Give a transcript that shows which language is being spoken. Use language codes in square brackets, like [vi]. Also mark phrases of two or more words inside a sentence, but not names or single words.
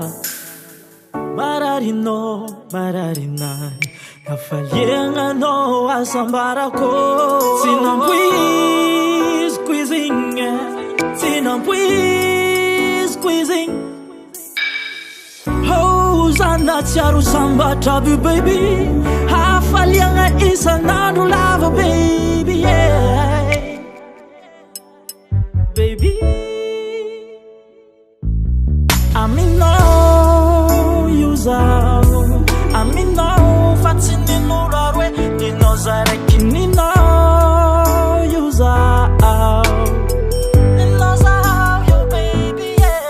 [mg] mararinao mararinahy hafaliagnanao asambarako tsy nampoiziko izy igny tsy nampoiziko izy igny Zanatsiaro sambatra baby hafaliagna isanandro lava [en] baby yeah. [mg] Baby aminao io zaho aminao fa tsy ninolo aroe ninao zaraiky ninao io zaho ninao zaho io [en] baby yeah.